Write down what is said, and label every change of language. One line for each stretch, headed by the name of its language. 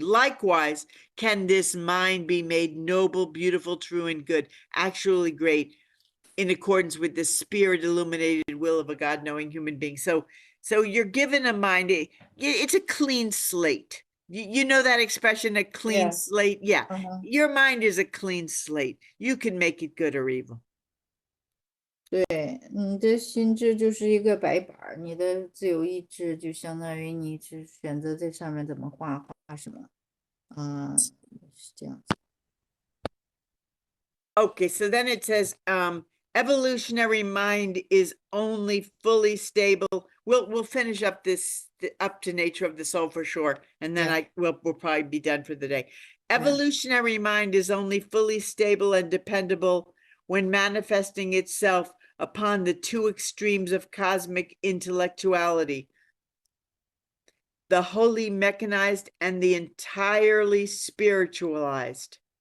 English: Likewise, can this mind be made noble, beautiful, true, and good, actually great, in accordance with the spirit illuminated will of a God-knowing human being? So you're given a mind, it's a clean slate. You know that expression, a clean slate? Yeah. Your mind is a clean slate. You can make it good or evil.
Chinese: 对，你的心智就是一个白板儿，你的自由意志就相当于你是选择在上面怎么画什么，是这样子。
English: Okay, so then it says, evolutionary mind is only fully stable. We'll finish up this up to nature of the soul for sure, and then we'll probably be done for the day. Evolutionary mind is only fully stable and dependable when manifesting itself upon the two extremes of cosmic intellectuality, the wholly mechanized and the entirely spiritualized.